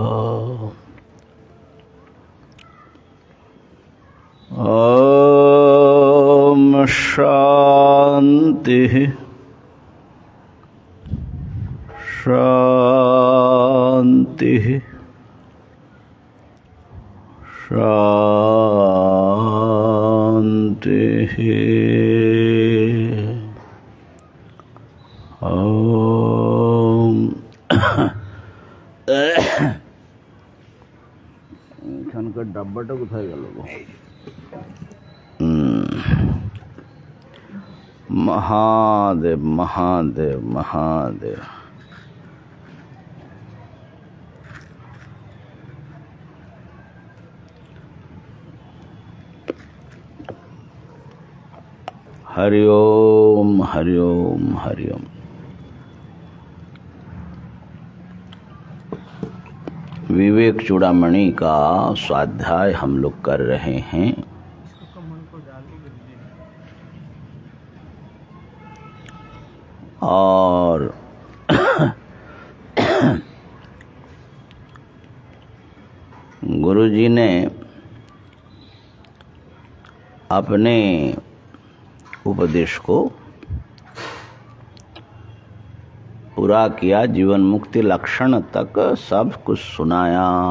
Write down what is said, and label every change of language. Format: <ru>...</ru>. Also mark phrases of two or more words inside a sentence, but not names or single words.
<sa>ॐ शान्तिः शान्तिः शान्तिः।</sa> <bn>এখানকার ডাব্বাটা কোথায় গেল?</bn> <sa>महादेव महादेव महादेव। हरि ओम हरि ओम हरि ओम।</sa> <hi>विवेक चूड़ामणि का स्वाध्याय हम लोग कर रहे हैं। और गुरुजी ने अपने उपदेश को पूरा किया, जीवन मुक्ति लक्षण तक सब कुछ सुनाया।</hi>